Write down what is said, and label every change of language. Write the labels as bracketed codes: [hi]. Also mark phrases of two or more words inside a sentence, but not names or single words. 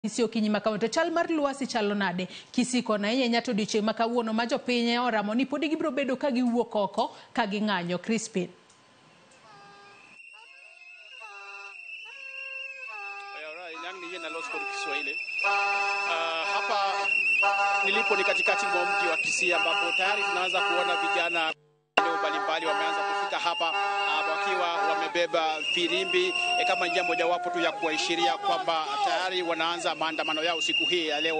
[luo] Isio kinyima kawoto chal mar lwasi chalo nade kisiko na nyato diche makawuono ma jopiny oramo ni podi gibro bedo ka giwuok oko ka ging'anyo. Crispin. [sw] Hapa nilipo ni katikati mwa mji wa Kisii ambapo tayari tunaanza kuona vijana mbalimbali wameanza kufika hapa wakiwa wamebeba firimbi kama njia mojawapo tu ya kuashiria kwamba tayari wanaanza maandamano yao siku hii ya leo.